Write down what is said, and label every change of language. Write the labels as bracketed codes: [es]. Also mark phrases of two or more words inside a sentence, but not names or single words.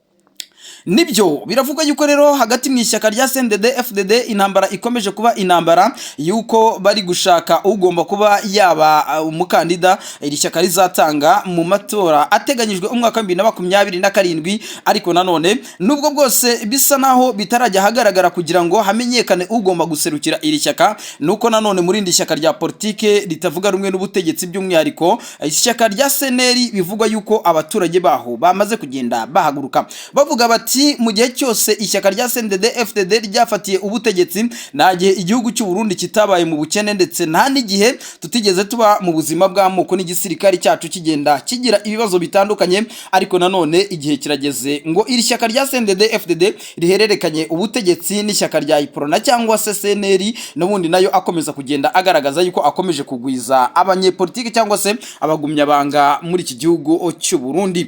[rw] Nibyo biravuga yuko rero hagati mu ishyaka rya CNDD FDD intambara ikomeje kuba intambara yuko bari gushaka ugomba kuba yaba umukandida iri shyaka rizatanga mu matora ateganyijwe umwaka wa 2027 ariko nanone nubwo bwose bisa naho bitarajya hagaragara kugira ngo hamenyekane ugomba guserukira iri shyaka nuko nanone muri indi shyaka rya politike ritavuga rumwe n'ubutegetsi by'umwihariko ishyaka rya CNL bivugwa yuko abaturage baho bamaze kugenda bahaguruka bavuga bati mu gihe cyose ishyaka rya CNDD FDD ryafatiye ubutegetsi nagihe igihugu cy'u Burundi kitabaye mu bukene ndetse nta n'igihe tutigeze tuba mu buzima bw'amoko n'igisirikare cyacu kigenda kigira ibibazo bitandukanye ariko nanone igihe kirageze ngo iri shyaka rya CNDD FDD rihererekanye ubutegetsi n'ishyaka rya Iprona cyangwa se CNL n'ubundi nayo akomeza kugenda agaragaza yuko akomeje kugwiza abanyepolitike cyangwa se abagumyabanga muri iki gihugu cy'u Burundi.